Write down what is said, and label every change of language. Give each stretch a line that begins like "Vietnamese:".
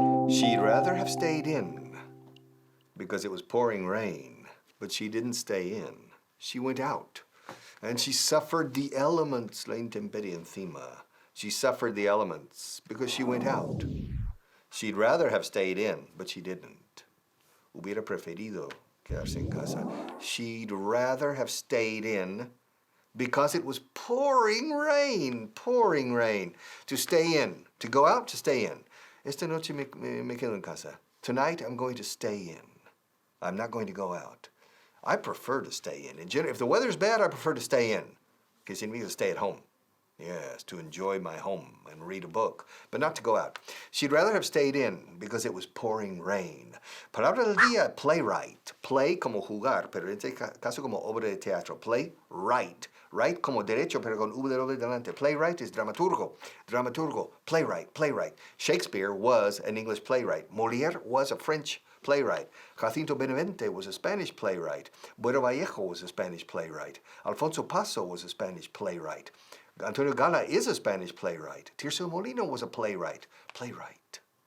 English: She'd rather have stayed in because it was pouring rain, but she didn't stay in. She went out. And she suffered the elements,
Spanish: la intemperie encima.
English: She suffered the elements because she went out. She'd rather have stayed in, but she didn't.
Spanish: Hubiera preferido quedarse en casa.
English: She'd rather have stayed in because it was pouring rain, pouring rain. To stay in, to go out, to stay in.
Spanish: Esta noche me quedo en casa.
English: Tonight I'm going to stay in. I'm not going to go out. I prefer to stay in. If the weather's bad, I prefer to stay in.
Spanish: Que significa
English: stay at home. Yes, to enjoy my home and read a book, but not to go out. She'd rather have stayed in because it was pouring rain.
Spanish: Palabra del día,
English: playwright.
Spanish: Play como jugar, pero en este caso como obra de teatro. Play, write. Write como derecho, pero con V de doble delante.
English: Playwright is dramaturgo. Dramaturgo, playwright, playwright. Shakespeare was an English playwright. Molière was a French playwright. Jacinto Benavente was a Spanish playwright. Bueno Vallejo was a Spanish playwright. Alfonso Paso was a Spanish playwright. Antonio Gala is a Spanish playwright. Tirso Molino was a playwright. Playwright.